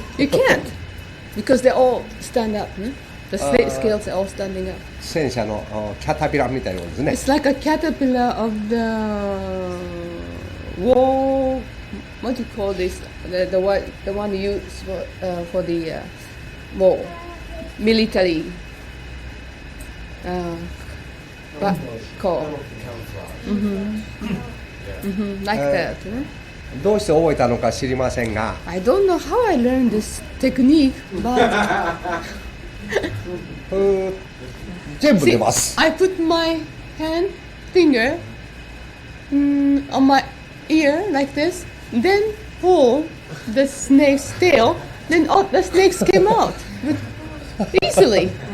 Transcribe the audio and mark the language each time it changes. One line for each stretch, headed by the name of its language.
English: You can't because they all stand up. The snake scales are all standing up.
Japanese: 戦車のキャタピラみたいなものですね。
English: It's like a caterpillar of the wall. What do you call this? The one you use for the wall, military. Call. Like that.
Japanese: どうして覚えたのか知りませんが、
English: I don't know how I learned this technique, but
Japanese: 全部出ます。
English: I put my finger on my ear like this, then pull the snake's tail, then all the snakes came out easily.